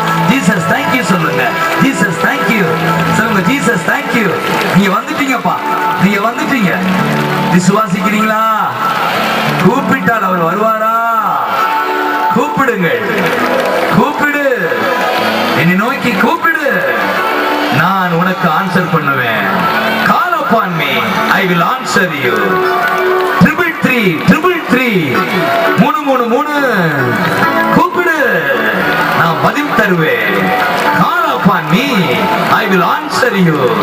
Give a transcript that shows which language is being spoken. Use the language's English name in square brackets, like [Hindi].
[English] Jesus, thank you [Tamil] சொல்லுங்க. [English] Jesus, thank you சொல்லுங்க. Jesus, thank you. [Tamil] நீங்க வந்துட்டீங்கப்பா, நீங்க வந்துட்டீங்க. விசுவாசிக்கிறீங்களா? கூப்பிட்டால் அவர் வருவாரா? கூப்பிடுங்கள், கூப்பிடு, என்னை நோக்கி கூப்பிடு, நான் உனக்கு ஆன்சர் பண்ணுவேன். [English] Call upon me, I will answer you. 333 333 [Tamil] கூப்பிடு, நான் பதில் தருவேன். [English] Call upon me, I will answer you.